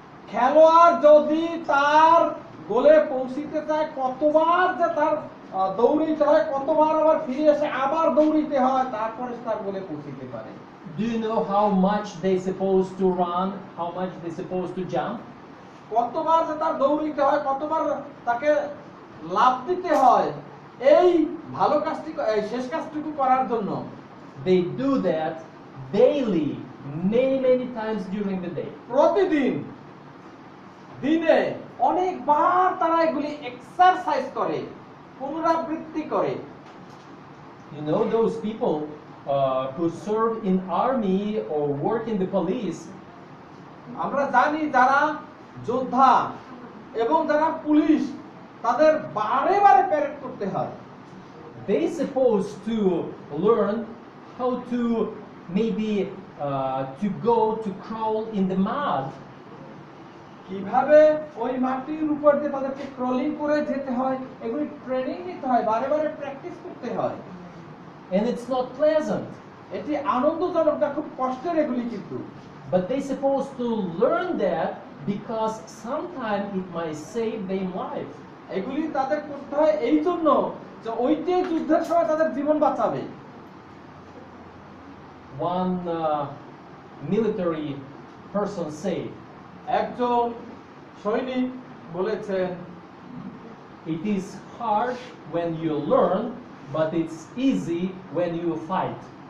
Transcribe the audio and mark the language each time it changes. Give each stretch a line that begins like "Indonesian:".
Bangla: খেলোয়াড় যদি তার গোলে পৌঁছিতে চায় কতবার যে তার দৌড়িতে হয়, কতবার আবার ফিরে এসে আবার দৌড়িতে হয়, তারপরে তার গোলে পৌঁছিতে পারে।
English: Do you know how much they supposed to run? How much they supposed to jump?
Bangla: কতবার যে তার দৌড়িতে হয়, কতবার তাকে লাফ দিতে হয় এই ভালো কাজটি, এই শেষ কাজটুকু করার জন্য।
English: They do that daily, many times during the day.
Bangla: প্রতিদিন দিনে অনেকবার তারা এগুলি এক্সারসাইজ করে, পুনরাবৃত্তি করে।
English: You know those people who serve in army or work in the police?
Bangla: আমরা জানি যারা যোদ্ধা এবং যারা পুলিশ, তাদের বারে বারে প্যারেড করতে হয়।
English: They supposed to learn how to maybe to go to crawl in the mud.
Bangla: কিভাবে ওই মাটির উপর দিয়ে তাদেরকে ক্রলিং করে যেতে হয়, এগুলি ট্রেনিং নিতে হয়, বারে বারে প্র্যাকটিস করতে হয়।
English: And it's not pleasant.
Bangla: এটি আনন্দজনক না, খুব কষ্টের এগুলি কিন্তু।
English: But they supposed to learn that because sometimes it might save their life.
Bangla: এগুলি তাদের করতে হয় এই জন্য যে ওইটাই যুদ্ধের সময় তাদের জীবন বাঁচাবে।
English: One military person said,
Bangla: একজন সৈনিক বলেছেন,
English: it is hard when you learn, but it's easy when you fight.